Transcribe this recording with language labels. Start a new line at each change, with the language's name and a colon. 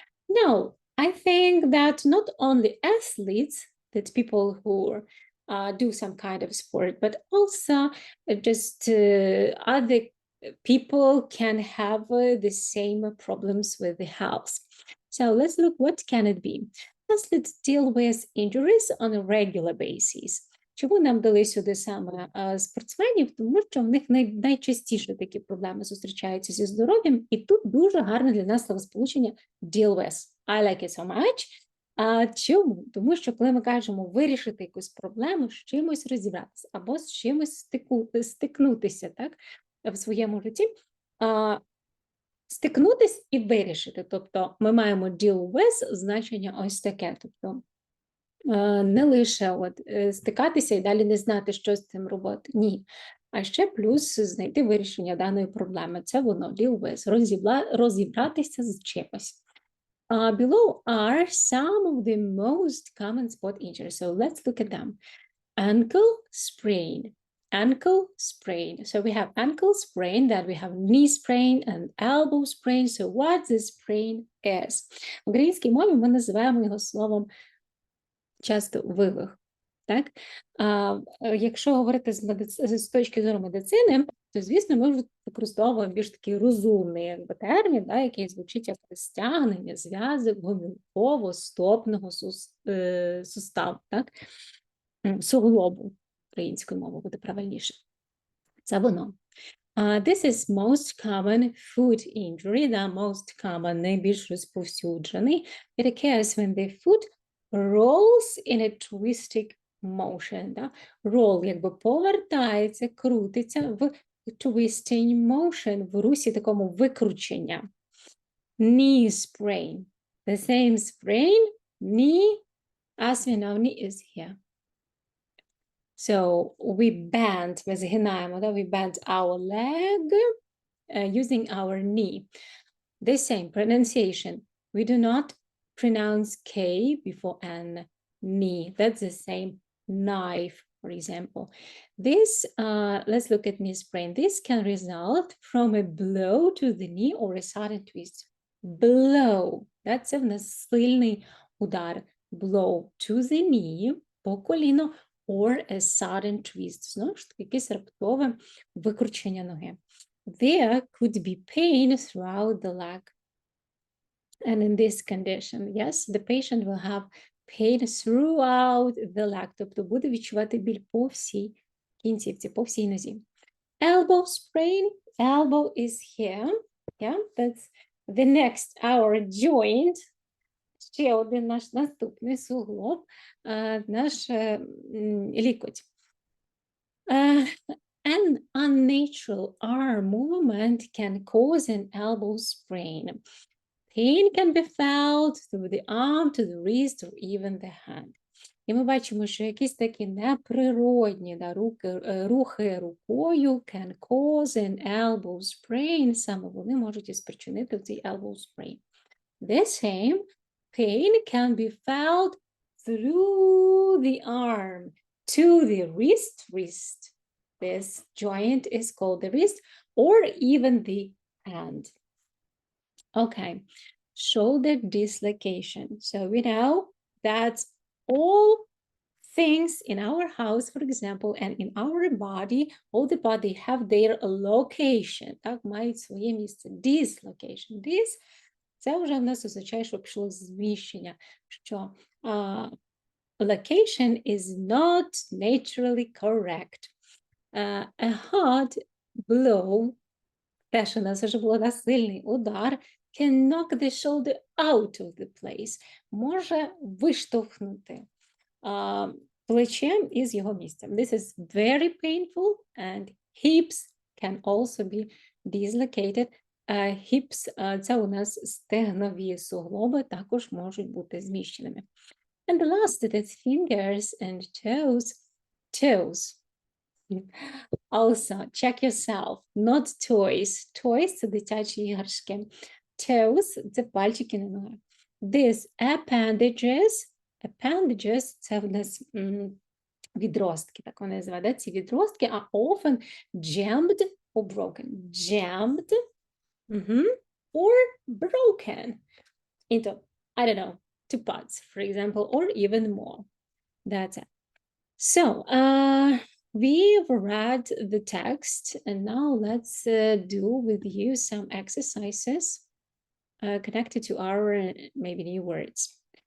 English: No, I think that not only athletes, that people who do some kind of sport, but also just other people can have the same problems with the health. So let's look, what can it be? First, let's deal with injuries on a regular basis.
Ukrainian: Чому нам дали сюди саме спортсменів? Тому що в них найчастіше такі проблеми зустрічаються зі здоров'ям, і тут дуже гарне для нас словосполучення
English: deal with. I like it so much.
Ukrainian: Чому? Тому що коли ми кажемо вирішити якусь проблему, з чимось розібратися, або з чимось стикнутися, так, в своєму житті, стикнутись і вирішити. Тобто ми маємо
English: deal with
Ukrainian: значення ось таке. Тобто не лише стикатися і далі не знати, що з цим робити. Ні. А ще плюс знайти вирішення даної проблеми. Це воно,
English: deal with,
Ukrainian: розібратися з чимось.
English: Below are some of the most common spot injuries. So let's look at them. Ankle sprain. Ankle sprain. So we have ankle sprain, then we have knee sprain and elbow sprain. So what the sprain is?
Ukrainian: В українській мові ми називаємо його словом часто вивих. Так? Якщо говорити з точки зору медицини, то, звісно, ми використовуємо більш такий розумний термін, який звучить як стягнення зв'язок гомілково-стопного суставу, так? Суглобу, українською мовою буде правильніше. Це воно.
English: This is most common foot injury, the most common,
Ukrainian: найбільш розповсюджений.
English: It occurs when the foot rolls in a twisting motion. Да?
Ukrainian: Roll якби повертається, крутиться в
English: twisting motion,
Ukrainian: в русі такому викручення.
English: Knee sprain. The same sprain, knee, as we know, knee is here. So we bend,
Ukrainian: ми згинаємо, да?
English: We bend our leg using our knee. The same pronunciation. We do not pronounce K before N, knee. That's the same. Knife, for example. This, let's look at knee sprain. This can result from a blow to the knee or a sudden twist. Blow. That's
Ukrainian: в нас сильний удар.
English: Blow to the knee,
Ukrainian: по коліно,
English: or a sudden twist.
Ukrainian: Знову ж таки, якесь раптове викручення ноги.
English: There could be pain throughout the leg. And in this condition, yes, the patient will have pain throughout the leg,
Ukrainian: тобто буде відчувати біль по всій кінцівці, по всій нозі.
English: Elbow sprain, elbow is here, yeah, that's the next, our joint.
Ukrainian: Ще один наш наступний суглоб, наш лікоть.
English: An unnatural arm movement can cause an elbow sprain. Pain can be felt through the arm to the wrist or even the hand.
Ukrainian: І ми бачимо, що якісь такі неприродні рухи рукою
English: can cause an elbow sprain.
Ukrainian: Саме вони можуть і спричинити цей elbow sprain.
English: The same, pain can be felt through the arm to the wrist. This joint is called the wrist or even the hand. Okay, shoulder dislocation. So we know that all things in our house, for example, and in our body, all the body have their location.
Ukrainian: Так, мають своє місце. Dislocation.
English: This
Ukrainian: – це вже в нас означає, що пішло зміщення, що
English: location is not naturally correct. A hard blow,
Ukrainian: те, що у нас вже було сильний удар,
English: can knock the shoulder out of the place,
Ukrainian: може виштовхнути плечем із його місця.
English: This is very painful and hips can also be dislocated.
Ukrainian: Hips – це у нас стегнові суглоби, також можуть бути зміщеними.
English: And the last, that's fingers and toes. Toes. Also, check yourself, not toys.
Ukrainian: Toys – це дитячі іграшки. Toes – це пальчики на ногах.
English: These appendages
Ukrainian: – це в нас відростки, так вони називають. Ці відростки
English: are often jammed or broken. Jammed or broken into, I don't know, 2 parts, for example, or even more. That's it. So, we've read the text, and now let's do with you some exercises connected to our maybe new words.